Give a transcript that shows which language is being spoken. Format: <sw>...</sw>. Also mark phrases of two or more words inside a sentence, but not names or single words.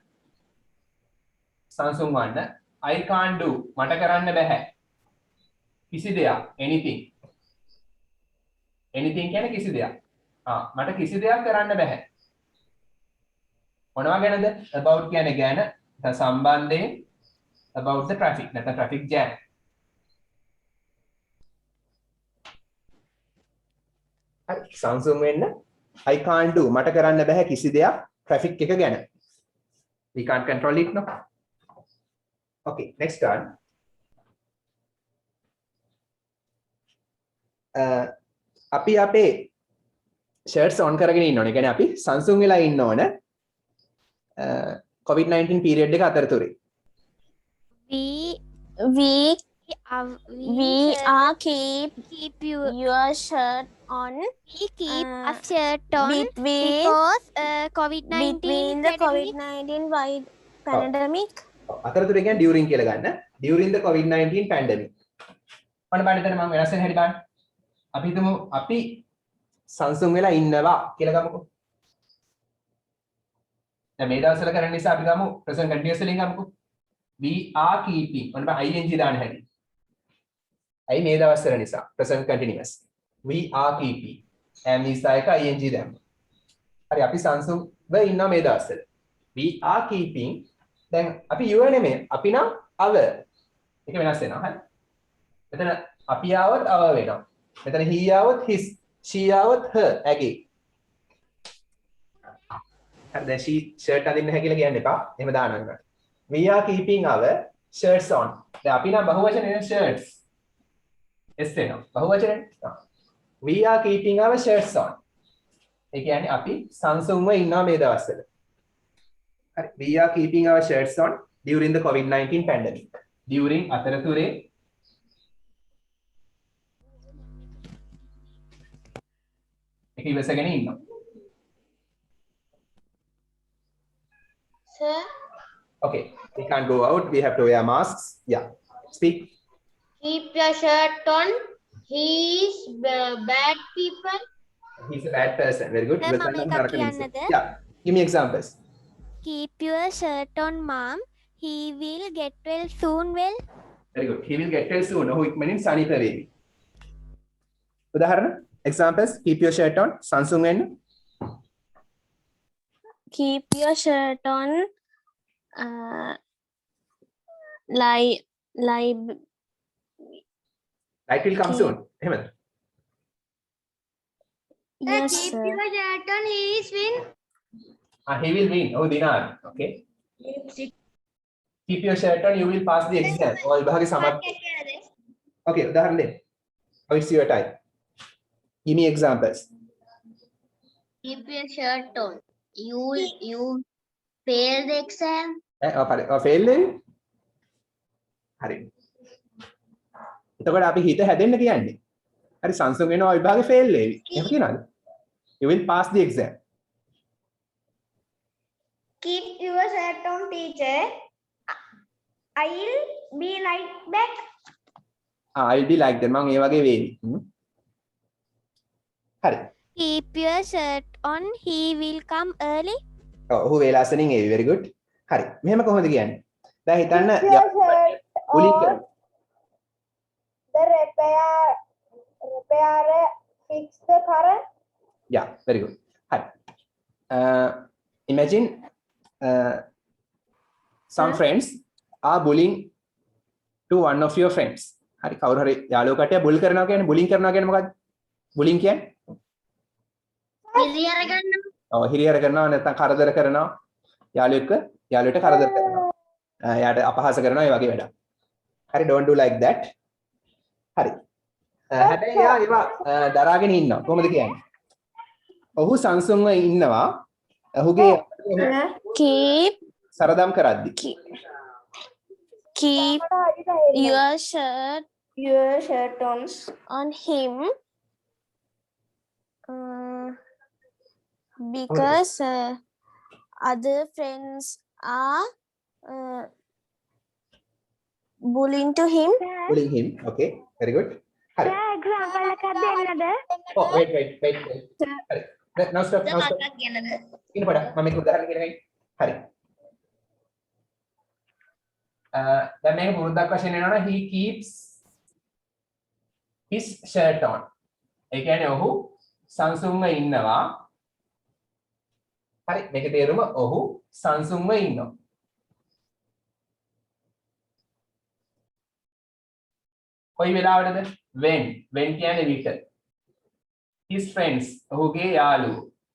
<si>සංසුන් වන්න.</si> <en>I can't do.</en> <si>මට කරන්න බෑ. කිසි දෙයක්.</si> <en>anything.</en> <si>anything කියන්නේ කිසි දෙයක්. මට කිසි දෙයක් කරන්න බෑ. මොනවා ගැනද? about කියන්නේ ගැන සම්බන්ධයෙන්</si> <en>about the traffic</en> <si>නැත්නම්</si> <en>traffic jam.</en> <si>හරි සංසුන් වෙන්න</si> <en>I can't do</en> <si>මට කරන්න බෑ කිසි දෙයක් traffic එක ගැන.</si> <en>We can't control it no. Okay, next one.</en> <si>අපි අපේ</si> <en>shirts on</en> <si>කරගෙන ඉන්න ඕනේ. කියන්නේ අපි සංසුන් වෙලා ඉන්න ඕන. COVID-19 period එක අතරතුරේ.</si> <en>We We are keep your shirt on we keep a shirt on between because COVID-19 between the pandemic. COVID-19 pandemic.</en> <si>අතරතුරේ කියන්නේ during කියලා ගන්න.</si> <en>During the COVID-19 pandemic.</en> <si>ඔන්න බලන්න එතන මම වෙනස් වෙන හැටි බලන්න. අපි හිතමු අපි සංසුන් වෙලා ඉන්නවා කියලා ගමුකෝ. දැන් මේ දවස්වල කරන නිසා අපි ගමු</si> <en>present continuous</en> <si>වලින් ගමුකෝ.</si> <en>We are keeping.</en> <si>ඔන්න බලන්න ing දාන්න හැටි. අයි මේ දවස්වල නිසා</si> <en>present continuous. We are keeping. am</en> <si>නිසා එක</si> <en>ing දැම්මා.</en> <si>හරි අපි සංසුන්ව ඉන්නවා මේ දවස්වල.</si> <en>We are keeping.</en> <si>දැන් අපි you නෙමෙයි. අපි නම් our. ඒක වෙනස් වෙනවා. හරි. මෙතන අපි ආවොත් our වෙනවා. මෙතන he ආවොත් his, she ආවොත් her ඇගේ. හරි දැන් she shirt අඳින්න නැහැ කියලා කියන්න එපා. එහෙම දාන්න.</si> <en>We are keeping our shirts on.</en> <si>දැන් අපි නම් බහුවචනේ shirts. S වෙනවා. බහුවචනේ.</si> <en>We are keeping our shirts on.</en> <si>ඒ කියන්නේ අපි සංසුන්ව ඉන්නවා මේ දවස්වල. හරි.</si> <en>We are keeping our shirts on during the COVID-19 pandemic.</en> <si>During අතරතුරේ ඒක ඉවසගෙන ඉන්නවා.</si> <en>Sir, Okay. We can't go out. We have to wear masks. Yeah. Speak. keep your shirt on. He is bad people. He's a bad person. Very good. Sir,</en> <si>ඉවසන්න මම එකක් නරක මිනිස්සෙක්. කියන්නද?</si> <en>Yeah. Give me examples. Keep your shirt on, mom. He will get well soon. Well, Very good. He will get well soon.</en> <si>ඔහු ඉක්මනින් සනීප වේවි. උදාහරණ examples.</si> <en>Keep your shirt on.</en> <si>සංසුන් වෙන්න.</si> <en>keep your shirt on live Light will come soon. එහෙමද? Sir, yes keep sir. your shirt on. He is win. He will win.</en> <si>ඔහු දිනාවි.</si> <en>Okay. Keep your shirt on. You will pass the exam.</en> <si>ඔය විභාගේ සමත්. Okay. උදාහරණ දෙන්න.</si> <en>Now it's your time. Give me examples. Keep your shirt on. You fail the exam.</en> <si>fail වෙවි. හරි. එතකොට අපි හිත හැදෙන්න කියන්නේ. හරි සංසුන් වෙනවා විභාගේ fail වෙවි. එහෙම කියනවාද?</si> <en>You will pass the exam. Keep your shirt on, teacher. I'll be right back. I'll be like that.</en> <si>මම ඒ වගේ වේවි. හරි.</si> <en>keep your shirt on. He will come early.</en> <si>ඔහු වේලාසනින් ඒවි.</si> <en>very good.</en> <si>හරි. මෙහෙම කොහොමද කියන්නේ? දැන් හිතන්න බුලින් කරනවා.</si> <en>The repairer fix the current. Yeah, very good. Hi. Imagine some friends are bullying to one of your friends.</en> <si>හරි කවුරු හරි යාළුවෝ කට්ටිය බුල් කරනවා කියන්නේ බුලින් කරනවා කියන්නේ මොකක්ද? බුලින් කියන්නේ? හිරියර ගන්නවා. ඔව් හිරියර කරනවා නැත්නම් කරදර කරනවා. යාළුවෙක්ට කරදර කරනවා. එයාට අපහාස කරනවා ඒ වගේ වැඩක්.</si> <en>හරි don't do like that.</en> <si>හරි. හැබැයි එයා ඒවා දරාගෙන ඉන්නවා. කොහොමද කියන්නේ? ඔහු සංසුන්ව ඉන්නවා. ඔහුගේ</si> <en>keep</en> <si>සරදම් කරද්දි.</si> <en>keep your shirt on him because other friends are bullying to him. Bullying him. Okay. Very good.</en> <si>හරි. example එකක් දෙන්නද?</si> <en>Oh, wait. හරි. Now stop.</en> <si>මතක් කියනද? ඉන්න පොඩ. මම එක උදාහරණ කියනකයි. හරි. දැන් මේක පුරුද්දක් වශයෙන් එනවනේ</si> <en>he keeps his shirt on.</en> <si>ඒ කියන්නේ ඔහු සංසුන්ව ඉන්නවා. හරි. මේකේ තේරුම ඔහු සංසුන්ව ඉන්නවා. කොයි වෙලාවටද? when කියන්නේ විට.</si> <en>his friends</en> <si>ඔහුගේ යාළුවෝ.</si>